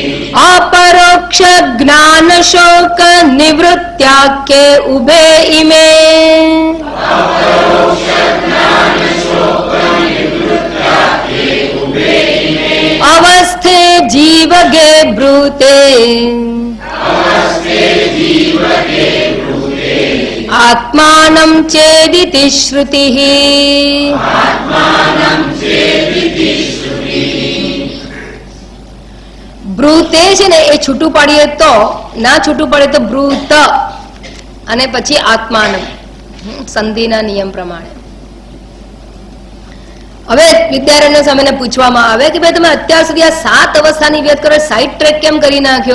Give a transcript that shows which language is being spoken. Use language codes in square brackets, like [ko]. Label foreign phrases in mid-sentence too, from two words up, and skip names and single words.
[sa] अपरोक्ष ज्ञान शोक निवृत्त्याख्ये उभे इमे अवस्थे जीवगे ब्रूते आत्मानं चेदिति श्रुतिः। [gu] બ્રૂતે છે ને એ છૂટું પાડીએ તો, ના છૂટું પડે તો બ્રૂત અને પછી આત્માનમ, સંધિના નિયમ પ્રમાણે. હવે વિદ્યાર્થીઓ સામે પૂછવામાં આવે કે ભાઈ તમે અત્યાર સુધી આ 7 અવસ્થાની વ્યત કરો, [en] side track [gu] કેમ કરી નાખ્યો?